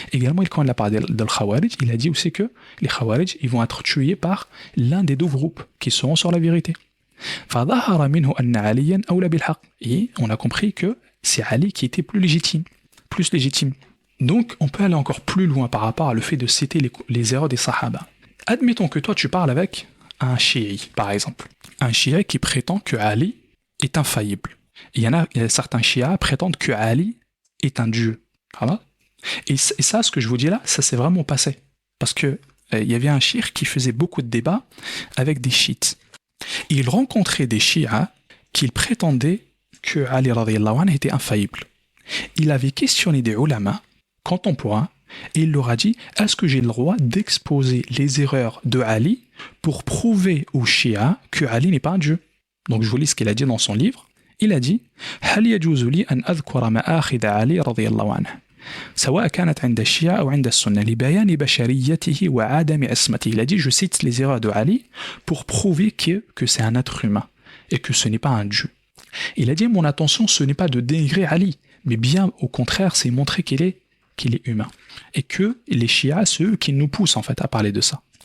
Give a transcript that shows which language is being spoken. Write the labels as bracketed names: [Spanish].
[French] Également, quand il a parlé de Khawarij, il a dit aussi que les Khawarij ils vont être tués par l'un des deux groupes qui seront sur la vérité. [Arabic] فظهر منه أن عليا أولى بالحق. [French] Et on a compris que c'est Ali qui était plus légitime. Donc, on peut aller encore plus loin par rapport à le fait de citer les erreurs des Sahaba. Admettons que toi, tu parles avec un chiite, par exemple. Un chiite qui prétend que Ali est infaillible. Il y a certains chiites prétendent que Ali est un dieu. Voilà. Et ça, ce que je vous dis là, ça s'est vraiment passé. Parce que il y avait un chiite qui faisait beaucoup de débats avec des chiites. Il rencontrait des chiites qui prétendaient que Ali radhiyallahu anhu était infaillible. Il avait questionné des ulama contemporains et il leur a dit « Est-ce que j'ai le droit d'exposer les erreurs de Ali pour prouver aux chiites que Ali n'est pas un dieu ?» Donc je vous lis ce qu'il a dit dans son livre. Il a dit [Arabic] هل يجوز لي أن أذكر مآخذ علي رضي الله عنه سواء كانت عند الشيعة أو عند السنة لبيان بشريته وعدم عصمته. [French] Il a dit je cite les erreurs de Ali pour prouver que c'est un être humain et que ce n'est pas un dieu. Il a dit mon intention ce n'est pas de dénigrer Ali mais bien au contraire c'est montrer qu'il est humain et que les chiites c'est eux qui nous poussent en fait à parler de ça.